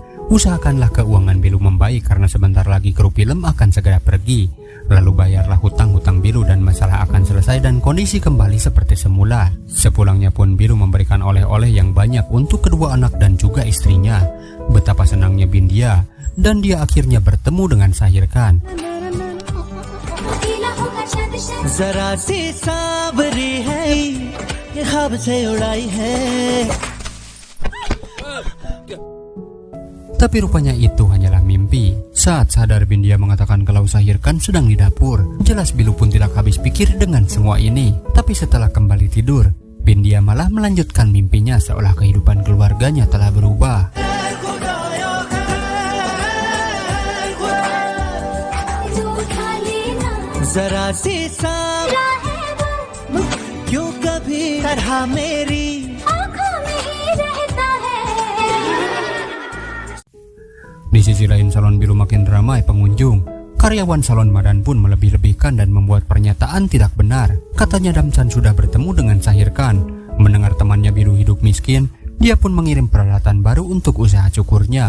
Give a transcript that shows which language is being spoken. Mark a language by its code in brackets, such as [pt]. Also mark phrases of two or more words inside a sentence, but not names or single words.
[id] Usahakanlah keuangan Bilu membaik karena sebentar lagi kru film akan segera pergi. Lalu bayarlah hutang-hutang Bilu dan masalah akan selesai dan kondisi kembali seperti semula. Sepulangnya pun Bilu memberikan oleh-oleh yang banyak untuk kedua anak dan juga istrinya. Betapa senangnya Bindia dan dia akhirnya bertemu dengan Shahir Khan. [hi] जरा सी सावरी है ये ख्वाब से उड़ाई है. [id] Tapi rupanya itu hanyalah mimpi. Saat sadar Bindia mengatakan kalau Shahir Khan sedang di dapur. Jelas Bilu pun tidak habis pikir dengan semua ini. Tapi setelah kembali tidur, Bindia malah melanjutkan mimpinya seolah kehidupan keluarganya telah berubah. [hi] जरा सी क्यों कभी तरह मेरी आँखों में ही रहता है. [id] Di sisi lain salon Bilu makin ramai pengunjung. Karyawan salon Madan pun melebih-lebihkan dan membuat pernyataan tidak benar. Katanya Damchan sudah bertemu dengan Shahir Khan. Mendengar temannya Bilu hidup miskin, dia pun mengirim peralatan baru untuk usaha cukurnya.